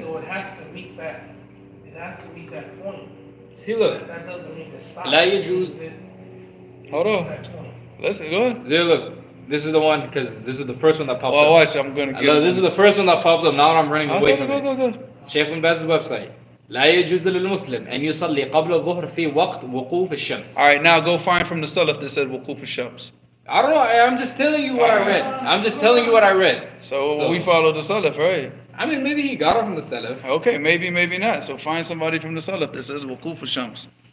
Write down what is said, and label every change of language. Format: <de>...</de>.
<en>So it has to meet that. It has to meet that point. See, look. That doesn't mean it stops.</en> <ar>لا يجوز.</ar> <en>Hold on. Listen, go ahead. There, look. This is the one because this is the first one that popped up. Watch, I'm gonna get this is the first one that popped up. Now I'm running away from it. Go. Sheikh bin Baz's website.</en> <ar>لا يجوز للمسلم أن يصلي قبل الظهر في وقت وقوف الشمس.</ar> <en>All right, now go find from the Salaf that said</en> <ar>وقوف الشمس.</ar> <en>I don't know. I'm just telling you what I read. I'm just telling you what I read. So we follow the Salaf, right? I mean, maybe he got it from the Salaf. Okay, maybe, maybe not. So find somebody from the Salaf that says Wukuf al-Shams.</en>